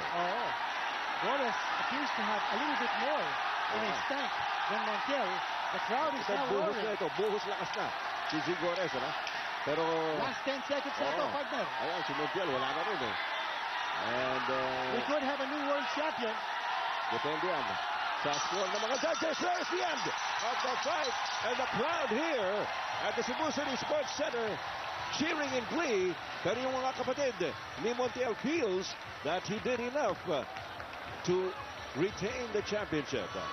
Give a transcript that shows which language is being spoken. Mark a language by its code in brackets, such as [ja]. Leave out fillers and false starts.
[en] Gores appears to have a little bit more in his tank than Montiel. The crowd is now roaring. [tl] Buhos lakas na si Zigores, ano? Pero last 10 seconds na ito, partner. Ayan, si Montiel, wala na rin, And [en] we could have a new world champion. [tl] Depende yan sa score ng mga judges. [en] There's the end of the fight. And the crowd here at the Cebu City Sports Center cheering in glee. [tl] Pero yung mga kapatid ni [en] Montiel feels that he did enough to retain the championship.